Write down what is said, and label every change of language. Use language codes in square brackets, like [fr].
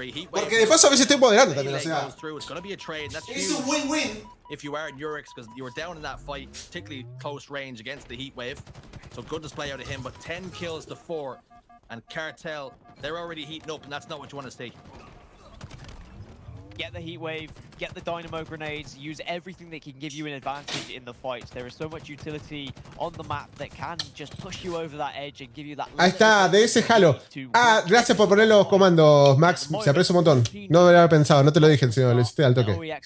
[es] Porque de paso a veces estoy moderando también, o sea, es un win-win. [en] If you are at NURIX, because you were down in that fight, particularly close range against the heat wave. So good display out of him, but 10 kills to 4. And Cartel, they're already heating up, and that's not what you want to see. Get the heat wave, get the dynamo grenades, use everything that can give you an advantage in the fights. There is so much utility on the map that can just push you over that edge and give you that. [es] Ahí está, de ese Halo. Ah, gracias por poner los comandos, Max. Se aprecia un montón. No me lo había pensado, no te lo dije, señor. Lo hiciste al toque.